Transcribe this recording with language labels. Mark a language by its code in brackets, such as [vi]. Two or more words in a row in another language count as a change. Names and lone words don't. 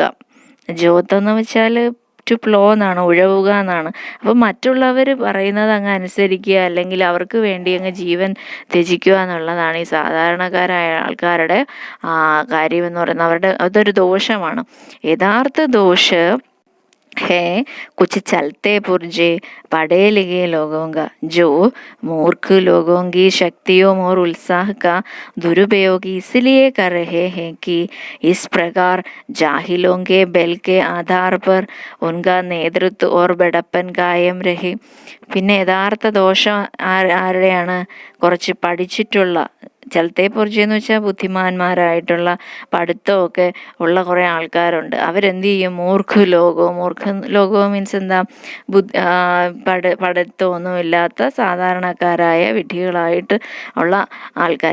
[ml] ജ്യോത്ത് എന്ന് വെച്ചാൽ [en] to flow [ml] എന്നാണ്, ഒഴുകുക എന്നാണ്. അപ്പം മറ്റുള്ളവർ പറയുന്നത് അങ്ങ് അനുസരിക്കുക, അല്ലെങ്കിൽ അവർക്ക് വേണ്ടി അങ്ങ് ജീവൻ ത്യജിക്കുക എന്നുള്ളതാണ് ഈ സാധാരണക്കാരായ ആൾക്കാരുടെ കാര്യമെന്ന് പറയുന്നത്. അവരുടെ അതൊരു ദോഷമാണ്. യഥാർത്ഥ ദോഷം [hi] है कुछ चलते पुर्जे पढ़े लिखे लोगों का, जो मूर्ख लोगों की शक्तियों और उत्साह का दुरुपयोग इसलिए कर रहे हैं कि इस प्रकार जाहिलों के बल के आधार पर उनका नेतृत्व और बड़प्पन कायम रहे. [ml] പിന്നെ യഥാർത്ഥ ദോഷം ആരുടെയാണ്? കുറച്ച് പഠിച്ചിട്ടുള്ള, [hi] चलते पुर्जे [ml] എന്ന് വെച്ചാൽ ബുദ്ധിമാന്മാരായിട്ടുള്ള പഠിത്തമൊക്കെ ഉള്ള കുറേ ആൾക്കാരുണ്ട്. അവരെന്ത് ചെയ്യും? മൂർഖ ലോകവും മീൻസ് എന്താ? പഠിത്തമൊന്നുമില്ലാത്ത സാധാരണക്കാരായ വിഡ്ഢികളായിട്ട് ഉള്ള ആൾക്കാർ.